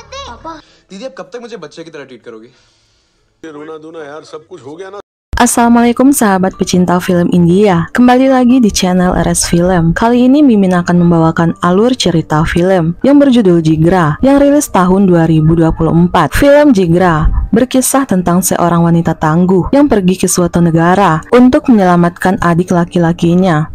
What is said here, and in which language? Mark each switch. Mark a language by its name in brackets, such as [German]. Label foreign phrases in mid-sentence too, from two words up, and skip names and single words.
[Hindi] दीदी अब कब तक मुझे बच्चे की तरह ट्रीट करोगी? रोना धोना यार सब कुछ हो गया ना। [Indonesian] Assalamualaikum sahabat pecinta film India, kembali lagi di channel RS Film. Kali ini Mimin akan membawakan alur cerita film yang berjudul Jigra yang rilis tahun 2024. Film Jigra berkisah tentang seorang wanita tangguh yang pergi ke suatu negara untuk menyelamatkan adik laki-lakinya.